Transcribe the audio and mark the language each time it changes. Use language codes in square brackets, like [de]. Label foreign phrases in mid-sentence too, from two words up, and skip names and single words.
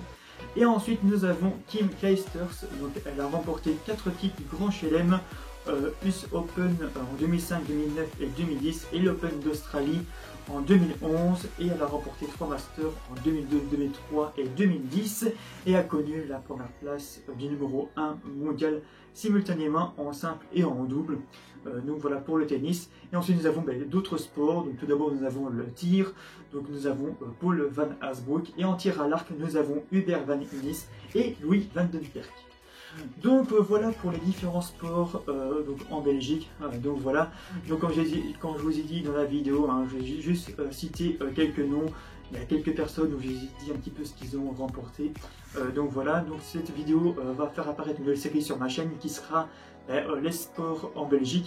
[fr] Et ensuite nous avons Kim Clijsters, donc elle a remporté 4 titres du Grand Chelem, US Open en 2005, 2009 et 2010 et l'Open d'Australie en 2011, et elle a remporté 3 Masters en 2002, 2003 et 2010 et a connu la première place du numéro 1 mondial simultanément en simple et en double. Donc voilà pour le tennis. Et ensuite nous avons d'autres sports. Donc tout d'abord nous avons le tir, donc nous avons Paul van Asbroek, et en tir à l'arc nous avons Hubert van Unis et Louis van den Perk. Donc voilà pour les différents sports donc en Belgique. Donc voilà, donc quand je vous ai dit dans la vidéo, hein, je vais juste citer quelques noms. Il y a quelques personnes où j'ai dit un petit peu ce qu'ils ont remporté. Donc voilà, donc cette vidéo va faire apparaître une nouvelle série sur ma chaîne qui sera les sports en Belgique.